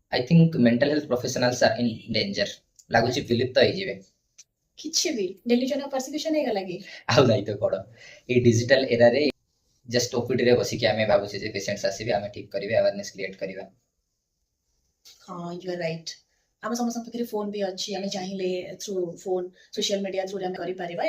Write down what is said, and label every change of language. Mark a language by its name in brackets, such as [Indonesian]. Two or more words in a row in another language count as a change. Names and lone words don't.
[English] I think mental health professionals are in danger. [Odia] ଲାଗୁଛି ବିଲୁପ୍ତ ହେଇଯିବେ। କିଛି ବି [English] delusion persecution [Odia] ହେଇଗଲା କି? ଆଉ ନାଇଁ ତ କଣ, ଏଇ [English] digital eraରେ just OPD [Odia] ରେ ବସିକି ଆମେ ଭାବୁଛେ ଯେ ପେସେଣ୍ଟସ୍ ଆସିବେ ଆମେ ଠିକ କରିବେ, [English] awareness create [Odia] କରିବା। [English] ହଁ you are right. [Odia] ଆମ ସମସ୍ତଙ୍କ ପାଖରେ ଫୋନ୍ ବି ଅଛି, ଆମେ ଚାହିଁଲେ [English] through phone social media throughରେ [Odia] ଆମେ କରିପାରିବା।